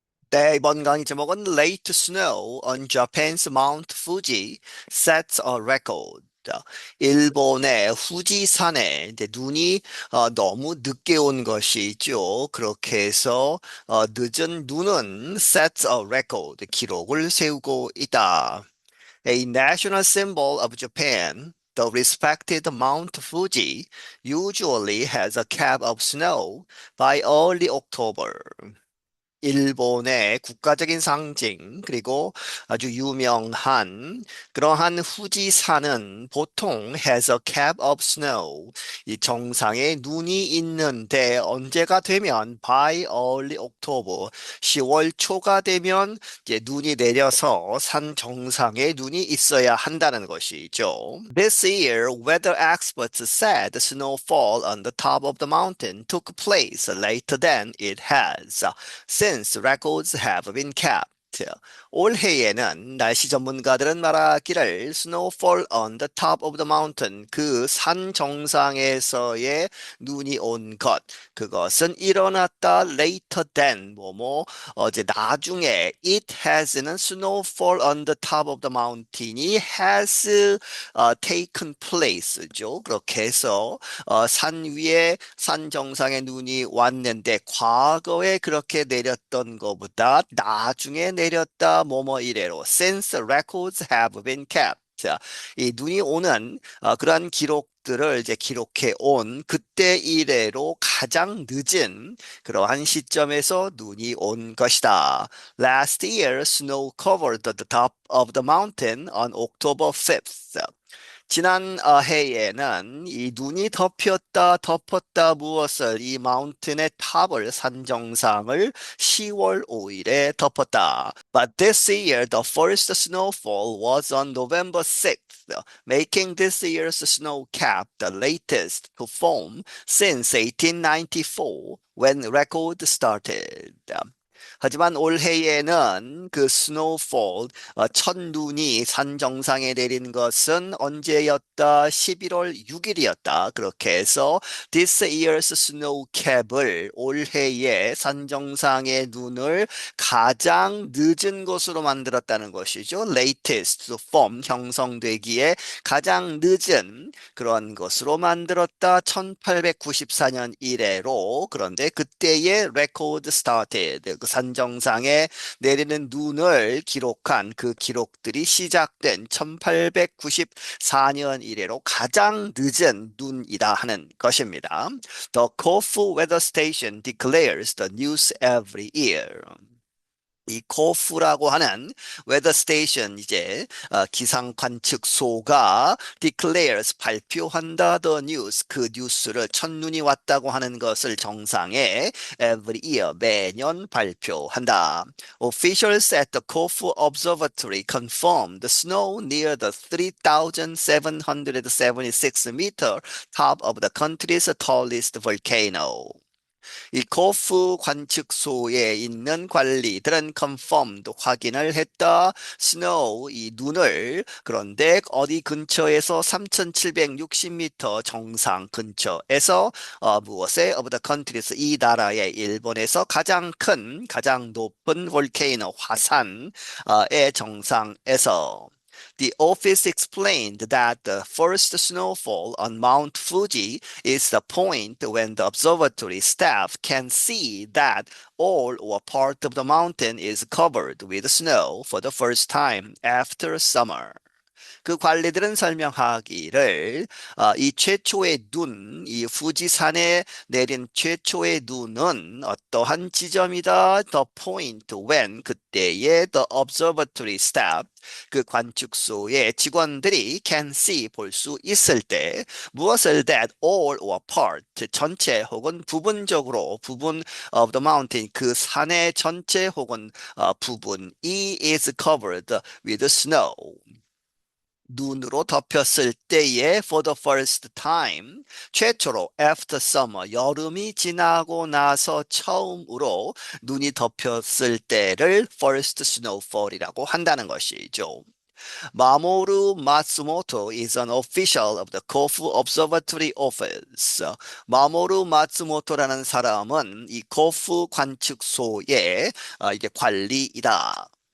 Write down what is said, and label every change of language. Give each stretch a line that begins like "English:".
Korean: 네, 이번 강의 제목은
English: Late Snow on Japan's Mount Fuji Sets a Record.
Korean: 일본의 후지산에 이제 눈이 너무 늦게 온 것이죠. 그렇게 해서 늦은 눈은
English: sets a record,
Korean: 기록을 세우고 있다.
English: A national symbol of Japan, the respected Mount Fuji usually has a cap of snow by early October.
Korean: 일본의 국가적인 상징, 그리고 아주 유명한 그러한 후지산은 보통
English: has a cap of snow.
Korean: 이 정상에 눈이 있는데 언제가 되면
English: by early October,
Korean: 10월 초가 되면 이제 눈이 내려서 산 정상에 눈이 있어야 한다는 것이죠.
English: This year, weather experts said snowfall on the top of the mountain took place later than it has since records have been kept.
Korean: 올해에는 날씨 전문가들은 말하기를
English: snowfall on the top of the mountain,
Korean: 그 산 정상에서의 눈이 온 것, 그것은 일어났다
English: later than
Korean: 뭐뭐 어제 나중에
English: it has
Korean: 는 snowfall on the top of the mountain이
English: has taken place
Korean: 죠. 그렇게 해서 산 위에 산 정상에 눈이 왔는데 과거에 그렇게 내렸던 것보다 나중에 내렸다 뭐뭐 이래로
English: since records have been kept.
Korean: 이 눈이 오는 그러한 기록들을 이제 기록해 온 그때 이래로 가장 늦은 그러한 시점에서 눈이 온 것이다.
English: Last year, snow covered the top of the mountain on October 5th.
Korean: 지난 해에는 이 눈이 덮었다 무엇을 이 마운틴의 탑을 산 정상을 10월 5일에 덮었다.
English: But this year the first snowfall was on November 6th, making this year's snow cap the latest to form since 1894 when record started.
Korean: 하지만 올해에는 그 스노우폴, 첫눈이 산 정상에 내린 것은 언제였다? 11월 6일이었다. 그렇게 해서
English: this year's snow cap
Korean: 을 올해의 산 정상의 눈을 가장 늦은 것으로 만들었다는 것이죠.
English: latest to form,
Korean: 형성되기에 가장 늦은 그런 것으로 만들었다. 1894년 이래로. 그런데 그때의
English: record started,
Korean: 그 산정상에 내리는 눈을 기록한 그 기록들이 시작된 1894년 이래로 가장 늦은 눈이다 하는 것입니다.
English: The Kofu Weather Station declares the news every year.
Korean: 이 코프라고 하는 웨더 스테이션 이제 기상 관측소가 declares 발표한다
English: the news,
Korean: 그 뉴스를 첫눈이 왔다고 하는 것을 정상에
English: every year
Korean: 매년 발표한다.
English: Officials at the Kofu Observatory confirmed the snow near the 3,776-meter top of the country's tallest volcano.
Korean: 이 코프 관측소에 있는 관리들은 confirmed, 확인을 했다. snow, 이 눈을. 그런데 어디 근처에서 3,760m 정상 근처에서 무엇에
English: of the countries,
Korean: 이 나라의 일본에서 가장 큰 가장 높은 볼케이노 화산의 정상에서
English: The office explained that the first snowfall on Mount Fuji is the point when the observatory staff can see that all or part of the mountain is covered with snow for the first time after summer.
Korean: 그 관리들은 설명하기를 이 최초의 눈, 이 후지산에 내린 최초의 눈은 어떠한 지점이다.
English: The point when,
Korean: 그때의
English: the observatory staff,
Korean: 그 관측소의 직원들이
English: can see,
Korean: 볼 수 있을 때 무엇을
English: that all or part,
Korean: 전체 혹은 부분적으로 부분
English: of the mountain,
Korean: 그 산의 전체 혹은 부분이
English: is covered with snow.
Korean: 눈으로 덮였을 때에
English: for the first time,
Korean: 최초로
English: after summer,
Korean: 여름이 지나고 나서 처음으로 눈이 덮였을 때를
English: first snowfall
Korean: 이라고 한다는 것이죠.
English: Mamoru Matsumoto is an official of the Kofu Observatory Office.
Korean: 마모루 마츠모토라는 사람은 이 코프 관측소의 이게 관리이다.